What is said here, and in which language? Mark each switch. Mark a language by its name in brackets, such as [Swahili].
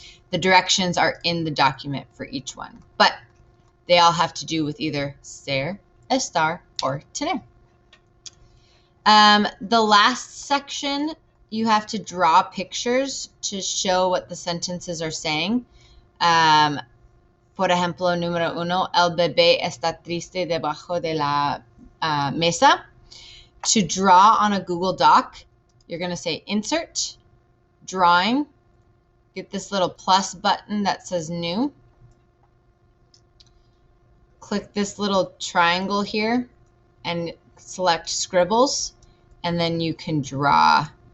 [English] The directions are in the document for each one, but they all have to do with either ser, estar, or tener. The last section, you have to draw pictures to show what the sentences are saying. [Spanish] Por ejemplo, número 1, el bebé está triste debajo de la mesa. [English] To draw on a Google Doc, you're going to say Insert, Drawing, get this little plus button that says New. Click this little triangle here and select Scribbles, and then you can draw.